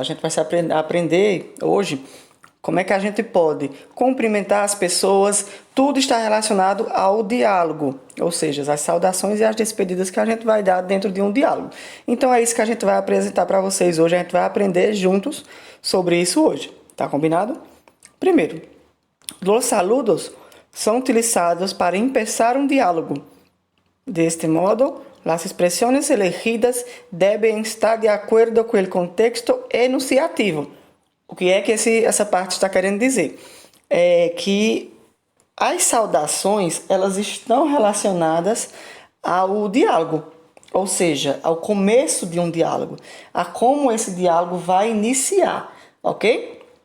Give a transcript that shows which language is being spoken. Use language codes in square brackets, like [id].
[pt] A gente vai aprender hoje como é que a gente pode cumprimentar as pessoas. Tudo está relacionado ao diálogo, ou seja, as saudações e as despedidas que a gente vai dar dentro de um diálogo. Então é isso que a gente vai apresentar para vocês hoje. A gente vai aprender juntos sobre isso hoje. Tá combinado? [es] Primeiro, los saludos son utilizados para empezar un diálogo. De este modo, las expresiones elegidas deben estar de acuerdo [pt] com o contexto enunciativo. O que é que essa parte está querendo dizer? É que as saudações, elas estão relacionadas ao diálogo, ou seja, ao começo de um diálogo, a como esse diálogo vai iniciar, ok?